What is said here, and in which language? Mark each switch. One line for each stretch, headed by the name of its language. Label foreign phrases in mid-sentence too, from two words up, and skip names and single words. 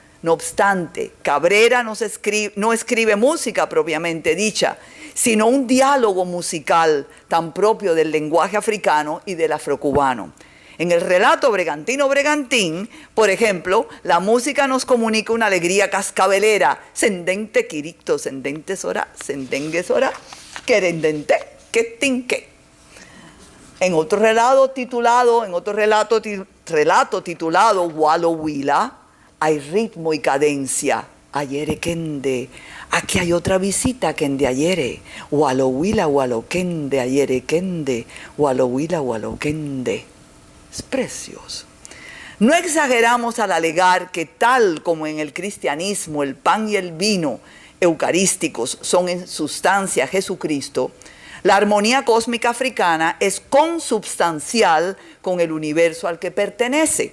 Spanish: No obstante, Cabrera no escribe música propiamente dicha, sino un diálogo musical tan propio del lenguaje africano y del afrocubano. En el relato Bregantino Bregantín, por ejemplo, la música nos comunica una alegría cascabelera. Sendente quiricto, sendente sora, sendengue sora, querendente, quetinque. En otro relato titulado Walo Wila, hay ritmo y cadencia. Ayere kende, aquí hay otra visita kende ayere. Walo Wila, walo kende, ayere kende, Walo Wila, walo kende. Es precioso. No exageramos al alegar que tal como en el cristianismo el pan y el vino eucarísticos son en sustancia Jesucristo, la armonía cósmica africana es consubstancial con el universo al que pertenece.